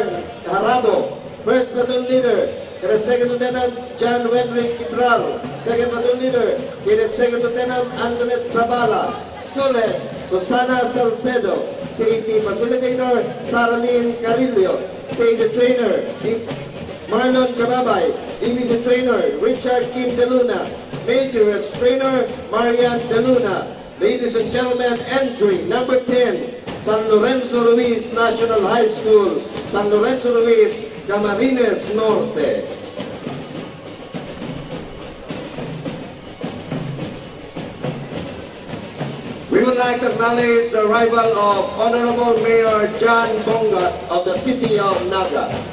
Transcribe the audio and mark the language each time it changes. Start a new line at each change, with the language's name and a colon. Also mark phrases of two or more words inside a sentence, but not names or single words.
English: Harabo, First Platoon Leader Cadet Second Lieutenant John Wedrick Ibral, Second Platoon Leader Cadet Second Lieutenant Antoinette Zabala, School Head Susana Salcedo, CET Facilitator, Saralyn Carillo. CET Trainer, Marlon Cababay. DVC Trainer, Richard Kim De Luna. Major Trainer, Marian De Luna. Ladies and gentlemen, entry number 10, San Lorenzo Ruiz National High School, San Lorenzo Ruiz, Camarines Norte. We would like to acknowledge the arrival of Honorable Mayor John Bonga of the City of Naga.